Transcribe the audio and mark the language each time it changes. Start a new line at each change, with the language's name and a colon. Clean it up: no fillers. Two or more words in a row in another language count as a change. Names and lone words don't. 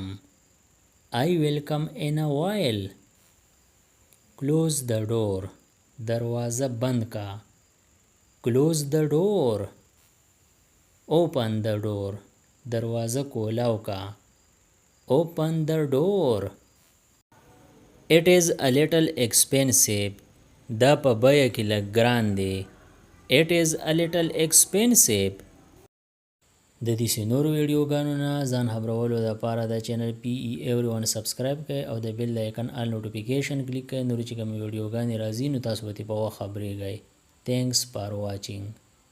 English: I will come in a while. Close the door.
Pashto: دروازه بند کا.
English: Close the door. Open the door.
Pashto: دروازه کولاو کا.
English: Open the door. It is a little expensive.
Pashto: دا په بیه کې لږ ګران دی.
English: It is a little expensive.
Pashto: د دې نورو ویډیوګانو نه ځان خبرولو لپاره د چینل PE everyone سبسکرایب کړئ او د
English: bell icon all notification
Pashto: کلیک کړئ. نور چې کوم ویډیوګانې راځي نو تاسو به په وخت خبرېږئ.
English: Thanks for watching.